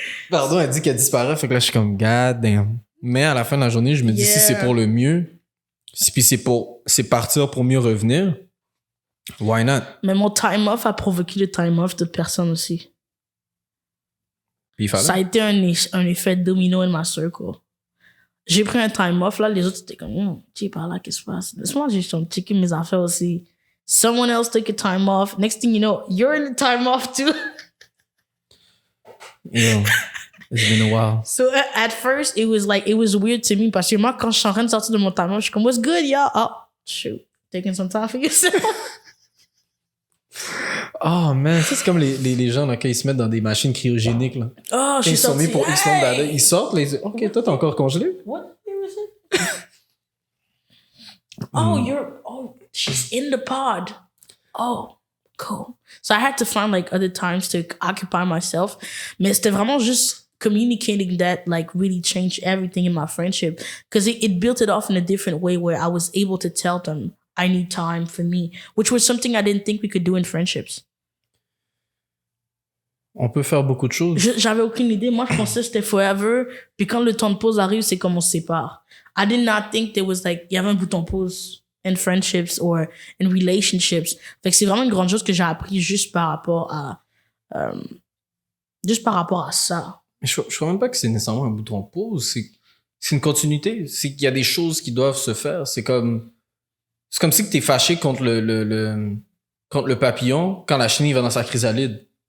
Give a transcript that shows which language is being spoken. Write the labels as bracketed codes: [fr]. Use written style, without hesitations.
[fr] Pardon, elle dit qu'elle disparaît. Fait que là, je suis comme, [en] god damn. [fr] Mais à la fin de la journée, je me dis, si c'est pour le mieux, puis c'est partir pour mieux revenir, [en] why not? [fr] Mais mon time off a provoqué le time off de personnes aussi. Puis il fallait. Ça a été un effet domino [en] in my circle. [fr] J'ai pris un time off, là, les autres étaient comme, tu es par là, qu'est-ce qui se passe? Laisse-moi juste checker mes affaires aussi. [en] Someone else took a time off. Next thing you know, you're in the time off too. Yo, it's been a while. So at first, it was weird to me [fr] parce que moi, quand je suis en train de sortir de mon time off, je suis comme, [en] what's good, y'all? Oh, shoot. Taking some time for yourself. Oh man, [fr] ça c'est comme les gens là, quand ils se mettent dans des machines cryogéniques là. Oh, je suis Ils sont mis sortie. pour X nombre d'années, ils sortent là, ils disent OK, toi t'es encore congelé. [en] What year is it? Oh, she's in the pod. Oh, cool. So I had to find like other times to occupy myself. [fr] Mais c'était vraiment juste [en] communicating that like really changed everything in my friendship. Because it built it off in a different way where I was able to tell them I need time for me, which was something I didn't think we could do in friendships. [fr] On peut faire beaucoup de choses. J'avais aucune idée. Moi, je pensais que c'était forever. Puis quand le temps de pause arrive, c'est comme on se sépare. [en] I did not think there was like, [fr] il y avait un bouton pause [en] in friendships or in relationships. [fr] Fait que c'est vraiment une grande chose que j'ai appris juste par rapport à ça. Mais je crois même pas que c'est nécessairement un bouton pause. C'est une continuité. C'est qu'il y a des choses qui doivent se faire. C'est comme si que t'es fâché contre contre le papillon quand la chenille va dans sa chrysalide.